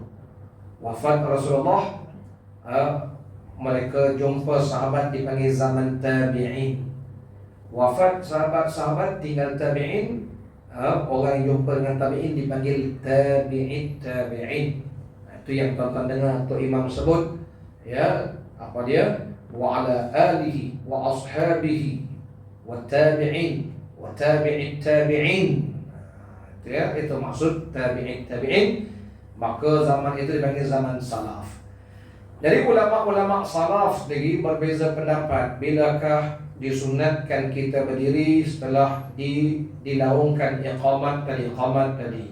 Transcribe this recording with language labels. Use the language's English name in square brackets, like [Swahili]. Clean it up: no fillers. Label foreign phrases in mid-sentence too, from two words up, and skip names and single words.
[Malay] Wafat Rasulullah, mereka jumpa sahabat dipanggil zaman tabi'in. Wafat sahabat-sahabat tinggal tabi'in, orang yang jumpa dengan tabi'in dipanggil tabi'in. Itu yang tuan-tuan dengar tu imam sebut, ya, apa dia? [Arabic] وعلى آله وأصحابه وتابعين وتابعي التابعين. [Malay] Itu ya, itu maksud tabi'in. Maka zaman itu dipanggil zaman salaf. Jadi ulama-ulama salaf lagi berbeza pendapat, bilakah disunatkan kita berdiri setelah dilaungkan iqamat tadi.